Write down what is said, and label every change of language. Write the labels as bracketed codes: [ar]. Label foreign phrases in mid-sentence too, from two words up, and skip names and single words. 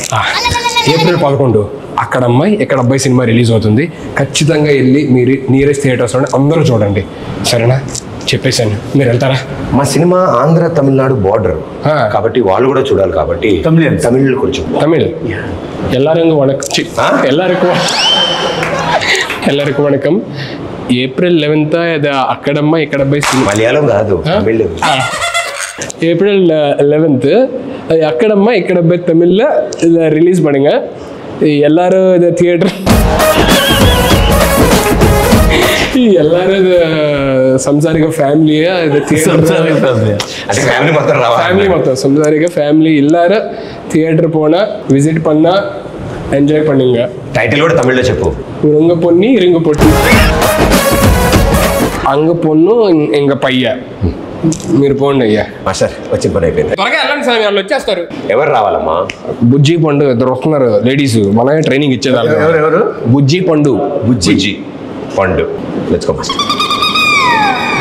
[te] April 11 అక్కడ అమ్మాయి ఇక్కడ అబ్బాయి సినిమా రిలీజ్ అవుతుంది. ఖచ్చితంగా వెళ్ళి మీరు నియరెస్ట్ థియేటర్స్లో అందరూ చూడండి. సరేనా? చెప్పేశాను. మీరు వెళ్తారా? మా సినిమా ఆంధ్ర తమిళనాడు బార్డర్ కాబట్టి వాళ్ళు కూడా చూడాలి కాబట్టి తమిళ్ కొంచెం [ta] తమిళ్ எல்லாருக்கும் வணக்கம். எல்லாருக்கும் வணக்கம். [te] April 11 இது అక్కడమ్మ ఇక్కడ అబ్బాయి సినిమా. మలయాళం కాదు తమిళ్. [ta] April 11 அது அக்கடம்மா இக்கடப்பை தமிழில் இதை ரிலீஸ் பண்ணுங்க. எல்லாரும் இது தியேட்டர் எல்லாரும் இது [te] సంసారిక ఫ్యామిలీ ఇది ఫ్యామిలీ మొత్తం సంసారిక ఫ్యామిలీ [ta] எல்லாரும் தியேட்டர் போனா விசிட் பண்ணா ఎంజాయ్ பண்ணுங்க. [te] టైటిల్ కూడా తమిళ్లో చెప్పు. [ta] உங்க பொண்ணி இருங்க பொட்டி அங்க பொண்ணு இங்க பய்ய. [te] మీరు పోండి అయ్యా. మాస్టర్ వచ్చి పని అయిపోయింది. త్వరగా వెళ్ళండి స్వామి, వాళ్ళు వచ్చేస్తారు. ఎవరు రావాలమ్మా? బుజ్జి పండు ఇద్దరు వస్తున్నారు లేడీస్. మనమే ట్రైనింగ్ ఇచ్చేదాన్ని. ఎవరు? బుజ్జి పండు. బుజ్జి పండు. [en] let's go master.